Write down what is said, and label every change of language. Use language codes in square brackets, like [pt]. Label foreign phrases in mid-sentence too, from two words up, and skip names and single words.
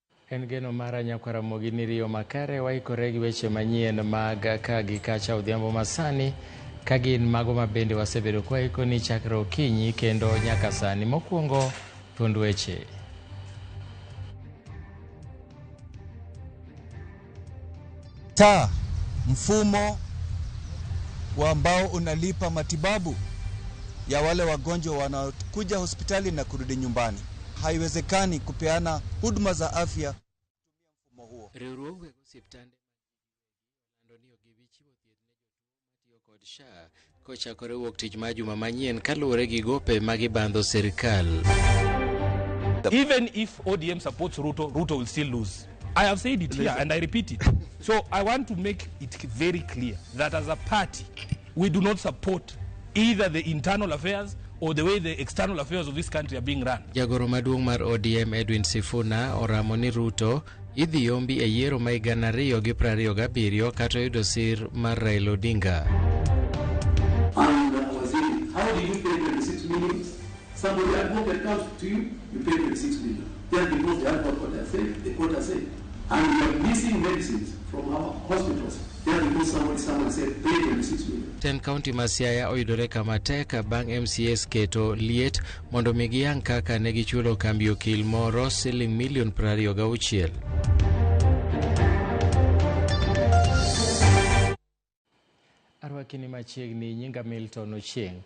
[luo] En geno mara nyakwa Ramogi ni riyo makare waikore gi weche manyien mag kagi kacha odhiambo masani kagin mago mabende wasebedo kwaiko ni chakre okinyi kendo nyaka sani. Mokwongo thuond weche. [sw] Mfumo ambao unalipa matibabu ya wale wagonjwa wanaokuja hospitali na kurudi nyumbani. Haiwezekani kupeana huduma za afya kutumia mfumo huo. [luo] Kochakore wuok tich ma juma manyien kaluwore gi gope magibandho serikal. [en] Even if ODM supports Ruto, Ruto will still lose. I have said it here and I repeat it. So I want to make it very clear that as a party, we do not support either the internal affairs or the way the external affairs of this country are being run. [luo] Jagoro maduong' mar ODM Edwin Sifuna oramo ni Ruto idhi yombi e yiero ma higa 2027 kata yudo sir mar Raila Odinga. [en] And I was saying, how did you pay 26 million? Somebody advocate comes to you, you pay 26 million. Just because the advocate the court has said. And we are missing medicines from our hospitals. Just because someone said pay 26 million. [luo] 10 County ma Siaya oyudore kama tek bang' MCS keto liet mondo mi giyang kaka ne gichulo kambi okil moro siling milion 26. Arwakini machiegni nyinga Milton Ochieng'.